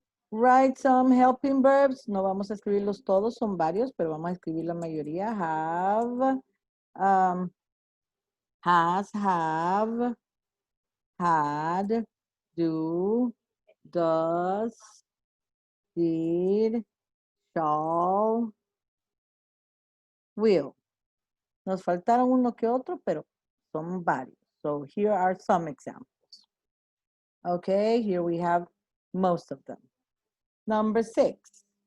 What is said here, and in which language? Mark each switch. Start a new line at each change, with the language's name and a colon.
English: Write some helping verbs.
Spanish: No vamos a escribirlos todos, son varios, pero vamos a escribir la mayoría.
English: Have, has, have, had, do, does, did, shall, will.
Spanish: Nos faltaron uno que otro, pero son varios.
English: So here are some examples. Okay, here we have most of them. Number 6.